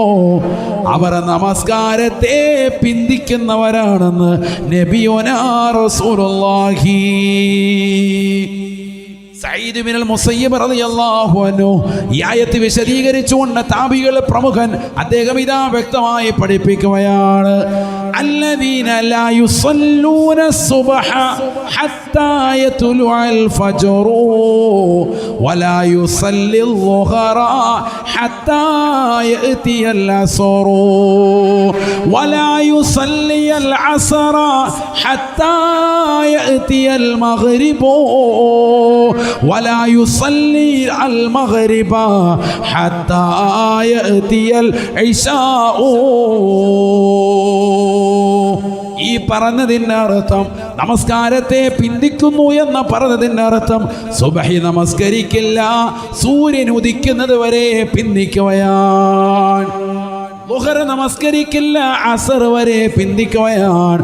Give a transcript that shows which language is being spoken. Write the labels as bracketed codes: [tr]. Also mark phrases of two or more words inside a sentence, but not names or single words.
[ml] അവർ നമസ്കാരത്തെ പിന്തിക്കുന്നവരാണെന്ന് [ar] نبينا رسول الله. [ml] സഈദ് ബിനുൽ മുസയ്യിബ് [ar] رضي الله عنه [ml] ഈ ആയത്ത് വിശദീകരിച്ചുകൊണ്ട് താബികൾ പ്രമുഖൻ അദ്ദേഹം ഇതാ വ്യക്തമായി പഠിപ്പിക്കുകയാണ്. [ar] الذين لا يصلون الصبح حتى يطلع الفجر ولا يصلي الظهر حتى يأتي العصر ولا يصلي العصر حتى يأتي المغرب ولا يصلي المغرب حتى يأتي العشاء. [ml] ഈ പറഞ്ഞതിൻ്റെ അർത്ഥം നമസ്കാരത്തെ പിന്തിക്കുന്നു എന്ന പറഞ്ഞതിൻ്റെ അർത്ഥം സുബഹി നമസ്കരിക്കില്ല, സൂര്യൻ ഉദിക്കുന്നത് വരെ പിന്തിക്കുകയാണ്. ളുഹർ നമസ്കരിക്കില്ല, അസർ വരെ പിന്തിക്കുകയാണ്.